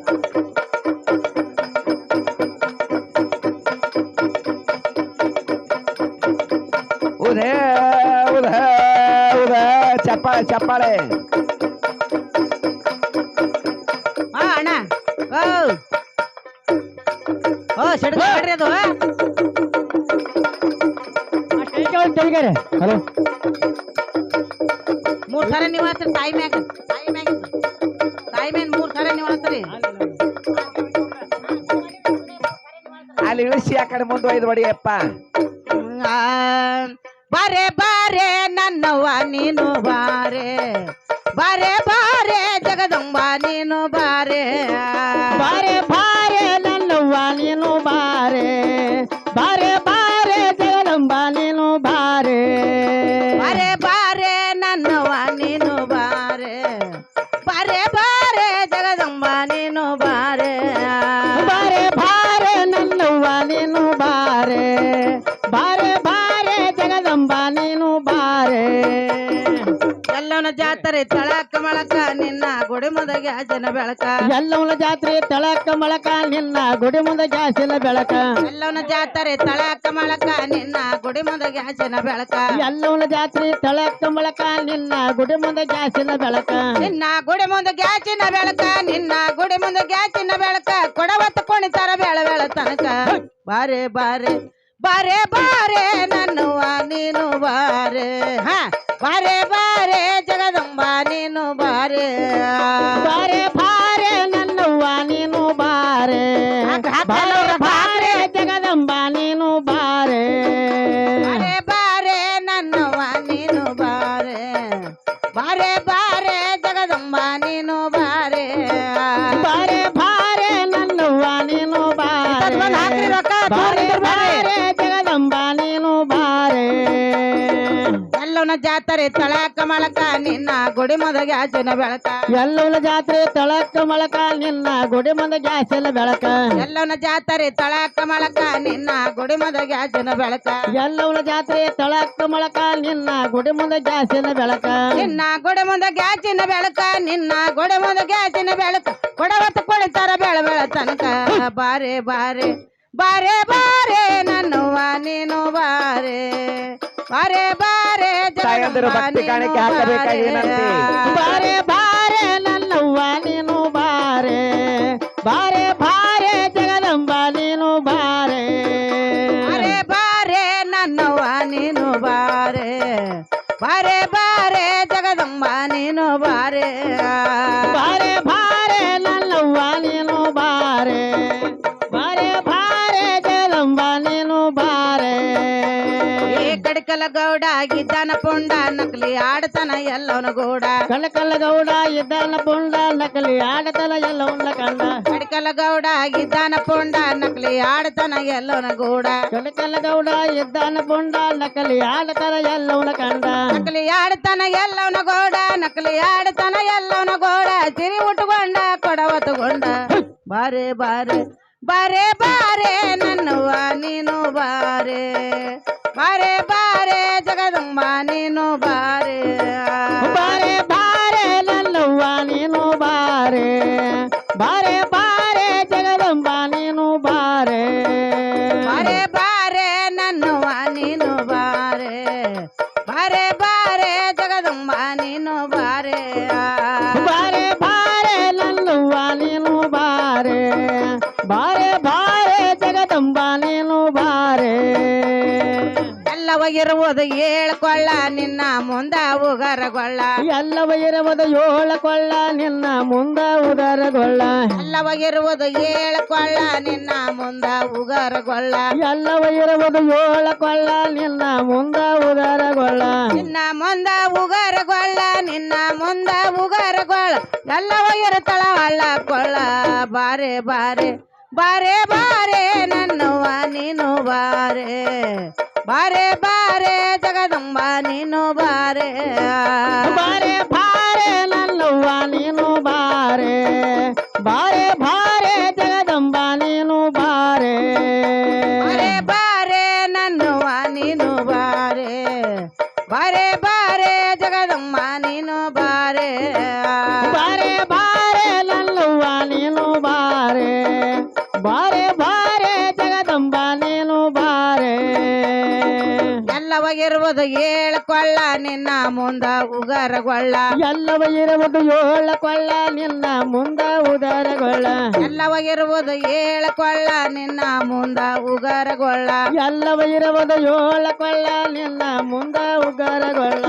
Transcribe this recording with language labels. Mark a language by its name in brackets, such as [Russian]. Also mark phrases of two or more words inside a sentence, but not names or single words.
[Marathi] उधे उध उध चप्पाळे चप्पाळे [Kannada] ಅದು ಹಲೋ ಮೂರ್ ಸರ ನೀವ್ ಆತ್ರಿ ತಾಯಿ ಮ್ಯಾಗ ತಾಯಿ ಮೇನ್ ಮೂರ್ ಸರ ನೀವ್ ಆತ್ರಿ ಅಲ್ಲಿ ಇಳಿಸಿ ಆ ಕಡೆ ಮುಂದುವೈದು ಬಡಿಯಪ್ಪ ಬಾರೆ ಬಾರೆ ನನ್ನವ್ವ ನೀನು ಬಾರೆ ಬಾರೆ ಬಾರೆ ಜಗದಂಬ ನೀನು ಬಾರೆ ಬಾರೆ ಬಾರೆ ನನ್ನವ್ವ ನೀನು ಬಾರೆ ಬಾರೆ ಬಾರೆ ಜಗದಂಬ ನೀನು ಬಾರೆ ಬಾರೆ ಬಾರೆ ನನ್ನವ್ವ ನೀನು ಬಾರೆ ಬಾರೆ ಬಾರೆ ಜಗದಂಬ ನೀನು ಬಾರೆ ಬಾರೆ ಬಾರೆ ನನ್ನವ್ವ ನೀನು ಬಾರೆ ಬಾರೆ ಬಾರೆ ಜಗದಂಬ ನೀನು ಬಾರೆ ಎಲ್ಲವನ ಜಾತ್ರೆ ತಳಕ ಮಳಕ ನಿನ್ನ ಗುಡಿ ಮುಂದೆ ಗ್ಯಾಸಿನ ಬೆಳಕ ಎಲ್ಲವನ ಜಾತ್ರೆ ತಳಕ ಮಳಕ ನಿನ್ನ ಗುಡಿ ಮುಂದೆ ಗ್ಯಾಸಿನ ಬೆಳಕ ಎಲ್ಲವನ ಜಾತ್ರೆ ತಳಕ ಮಳಕ ನಿನ್ನ ಗುಡಿ ಮುಂದೆ ಗ್ಯಾಸಿನ ಬೆಳಕ ಎಲ್ಲವನ ಜಾತ್ರೆ ತಳಕ ಮಳಕ ನಿನ್ನ ಗುಡಿ ಮುಂದೆ ಗ್ಯಾಸಿನ ಬೆಳಕ ನಿನ್ನ ಗುಡಿ ಮುಂದೆ ಗ್ಯಾಸಿನ ಬೆಳಕ ನಿನ್ನ ಗುಡಿ ಮುಂದೆ ಗ್ಯಾಸಿನ ಬೆಳಕ ಕೊಡವತ್ತು ಕುಣಿತಾರ ಬೆಳ ಬೆಳ ತನಕ ಬಾರೆ ಬಾರೆ ಬಾರೆ ಬಾರೆ ನನ್ನವ್ವ ನೀನು ಬಾರೆ ಹಾ ಬಾರೆ ಬಾರೆ ಜಗದಂಬ ನೀನು ಬಾರೆ ಬಾರೆ ಬಾರೆ ನನ್ನವ್ವ ನೀನು ಬಾರೆ ಬಾರೆ ಬಾರೆ ಜಗದಂಬ ನೀನು ಬಾರೆ ಬಾರೆ ಬಾರೆ ನನ್ನವ್ವ ನೀನು ಬಾರೆ ಬಾರೆ ಬಾರೆ ಜಗದಂಬ ನೀನು ಬಾರೆ ಬಾರೆ ಬಾರೆ ನನ್ನವ್ವ ನೀನು ಬಾರೆ ಬಾರೆ ಬಾರೆ ಜಗದಂಬ ನೀನು ಬಾರೆ ಎಲ್ಲವನ ಜಾತ್ರೆ ತಳಕ ಮಳಕ ನಿನ್ನ ಗುಡಿ ಮುಂದೆ ಗ್ಯಾಸಿನ ಬೆಳಕ ಎಲ್ಲವನ ಜಾತ್ರೆ ತಳಕ ಮಳಕ ನಿನ್ನ ಗುಡಿ ಮುಂದೆ ಗ್ಯಾಸಿನ ಬೆಳಕ ಎಲ್ಲವನ ಜಾತ್ರೆ ತಳಕ ಮಳಕ ನಿನ್ನ ಗುಡಿ ಮುಂದೆ ಗ್ಯಾಸಿನ ಬೆಳಕ ಎಲ್ಲವನ ಜಾತ್ರೆ ತಳಕ ಮಳಕ ನಿನ್ನ ಗುಡಿ ಮುಂದೆ ಗ್ಯಾಸಿನ ಬೆಳಕ ನಿನ್ನ ಗುಡಿ ಮುಂದೆ ಗ್ಯಾಸಿನ ಬೆಳಕ ನಿನ್ನ ಗುಡಿ ಮುಂದೆ ಗ್ಯಾಸಿನ ಬೆಳಕ ಕೊಡವತ್ತು ಕುಳಿತಾರ ಬೆಳ ಬೆಳ ತನಕ ಬಾರೆ ಬಾರೆ ಬಾರೆ ಬಾರೆ ನನ್ನವ್ವ ನೀನು ಬಾರೆ ಬಾರೆ ಬಾರೆ ತಾಯಂದಿರು ಭಕ್ತಿ ಕಾಣಿಕೆ ಹಾಕಬೇಕಾಗಿ ಬಾರೆ ಬಾರೆ ನನ್ನವ್ವ ನೀನು ಬಾರೆ ಬಾರೆ ಬಾರೆ ಜಗದಂಬ ನೀನು ಬಾರೆ ಬಾರೆ ಬಾರೆ ನನ್ನವ್ವ ನೀನು ಬಾರೆ ಬಾರೆ ಬಾರೆ ಜಗದಂಬ ನೀನು ಬಾರೆ ಬಾರೆ ಬಾರೆ ನನ್ನವ್ವ ನೀನು ಬಾರೆ ಬಾರೆ ಬಾರೆ ಜಗದಂಬ ನೀನು ಬಾರೆ ಕಡಕಲ ಗೌಡ ಗಿದ್ದಾನ ಪುಂಡ ನಕಲಿ ಆಡತನ ಎಲ್ಲವನ ಗೌಡ ಕಳಕಲ್ಲ ಗೌಡ ಇದ್ದಾನ ಪುಂಡ ನಕಲಿ ಆಡತನ ಎಲ್ಲವನ್ನ ಕಂಡ ಕಡಕಲ ಗೌಡ ಗಿದ್ದಾನ ಪುಂಡ ನಕಲಿ ಆಡತನ ಎಲ್ಲವನ ಗೌಡ ಕಳಕಲ್ಲ ಗೌಡ ಇದ್ದಾನ ಪುಂಡ ನಕಲಿ ಆಡತನ ಎಲ್ಲವನ್ನ ಕಂಡ ನಕಲಿ ಆಡತನ ಎಲ್ಲವನ ಗೌಡ ನಕಲಿ ಆಡತನ ಎಲ್ಲವನ ಗೌಡ ಸಿರಿ ಉಟ್ಟುಕೊಂಡ ಕೊಡವ ತಗೊಂಡ ಬಾರೆ ಬಾರೆ ಬಾರೆ ಬಾರೆ ನನ್ನವ್ವ ನೀನು ಬಾರೆ ಬಾರೆ ಬಾರೆ ಜಗದಂಬ ನೀನು ಬಾರೆ ಬಾರೆ ಬಾರೆ ನನ್ನವ್ವ ನೀನು ಬಾರೆ ಬಾರೆ ಬಾರೆ ಜಗದಂಬ ನೀನು ಬಾರೆ ಬಾರೆ ಬಾರೆ ನನ್ನವ್ವ ನೀನು ಬಾರೆ ಬಾರೆ ಬಾರೆ ಜಗದಂಬ ನೀನು ಬಾರೆ ಬಾರೆ ಬಾರೆ ನನ್ನವ್ವ ನೀನು ಬಾರೆ ಬಾರೆ ಬಾರೆ ಜಗದಂಬ ನೀನು ಬಾರೆ ಎಲ್ಲವ ಇರುವುದು ಏಳ್ಕೊಳ್ಳ ನಿನ್ನ ಮುಂದ ಉಗರಗೊಳ್ಳ ಎಲ್ಲವ ಇರುವುದು ಏಳ ಕೊಳ್ಳ ನಿನ್ನ ಮುಂದ ಉದರಗೊಳ್ಳ ಎಲ್ಲವ ಇರುವುದು ಏಳ್ಕೊಳ್ಳ ನಿನ್ನ ಮುಂದ ಉಗರಗೊಳ್ಳ ಎಲ್ಲವ ಇರುವುದು ಏಳ ಕೊಳ್ಳ ನಿನ್ನ ಮುಂದ ಉದರಗೊಳ್ಳ ನಿನ್ನ ಮುಂದ ಉಗರಗೊಳ್ಳ ನಿನ್ನ ಮುಂದ ಉಗರಗೊಳ್ಳ ಎಲ್ಲವ ಇರುತ್ತಳ ಹಳ್ಳ ಕೊಳ್ಳ ಬಾರೆ ಬಾರೆ ಬಾರೆ ಬಾರೆ ನನ್ನವ್ವ ನೀನು ಬಾರೆ ಬಾರೆ ಬಾರೆ ಜಗದಂಬ ನೀನು ಬಾರೆ ಬಾರೆ ಬಾರೆ ನನ್ನವ್ವ ನೀನು ಬಾರೆ ಬಾರೆ ಬಾರೆ ಜಗದಂಬ ನೀನು ಬಾರೆ ಬಾರೆ ಬಾರೆ ನನ್ನವ್ವ ನೀನು ಬಾರೆ ಬಾರೆ ಬಾರೆ ಜಗದಂಬ ನೀನು ಬಾರೆ ಬಾರೆ ಬಾರೆ ನನ್ನವ್ವ ನೀನು ಬಾರೆ ಬಾರೆ ಬಾರೆ ಜಗದಂಬ ನೀನು ಬಾರೆ ಎಲ್ಲವಾಗಿರುವುದು ಏಳ್ಕೊಳ್ಳ ನಿನ್ನ ಮುಂದ ಉಗರಗೊಳ್ಳ ಎಲ್ಲವ ಇರುವುದು ಏಳ ಕೊಳ್ಳ ನಿನ್ನ ಮುಂದ ಉದರಗೊಳ್ಳ ಎಲ್ಲವಾಗಿರುವುದು ಏಳ್ಕೊಳ್ಳ ನಿನ್ನ ಮುಂದ ಉಗರಗೊಳ್ಳ ಎಲ್ಲವ ಇರುವುದು ಏಳ ಕೊಳ್ಳ ನಿನ್ನ ಮುಂದ ಉಗರಗೊಳ್ಳ